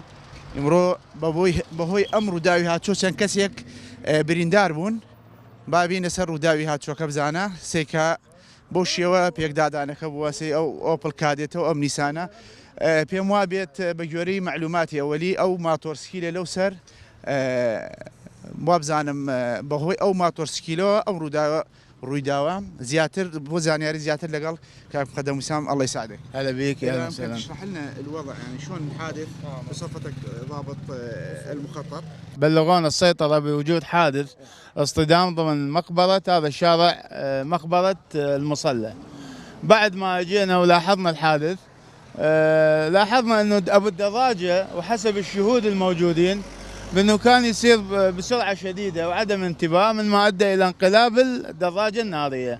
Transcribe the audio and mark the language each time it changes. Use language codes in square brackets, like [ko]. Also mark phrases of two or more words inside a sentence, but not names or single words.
[ckb] ئیمڕۆ بەهۆی ئەم ڕووداوی هاتوچۆ چەند کەسێک بریندار بوون بابینە سەر ڕووداوی هاتوچۆکە بزانە سێکە بۆ شێوە پێکدادانەکە بوەسەی ئەو ئۆپڵ کادێتەوە ئەم نیسانە پێم وا بێت بە گوێرەی معلوماتی ئەوەلی ئەو ماتۆرسکیلە لەو سەر وا بزانم بەهۆی ئەو ماتۆرسکیلەوە ئەم ڕوویداوە زیاتر بۆ زانیاری زیاتر لەگەڵ قدم وسام [ar] الله يساعدك. هلا بك يا اهلا وسهلا. اشرح لنا الوضع يعني شلون الحادث بصفتك ضابط المخطط. بلغونا السيطرة بوجود حادث اصطدام ضمن مقبرة هذا الشارع مقبرة المصلى. بعد ما جينا ولاحظنا الحادث لاحظنا انه ابو الدراجة وحسب الشهود الموجودين بأنه كان يسير بسرعة شديدة وعدم انتباه مما أدى إلى انقلاب الدراجة النارية.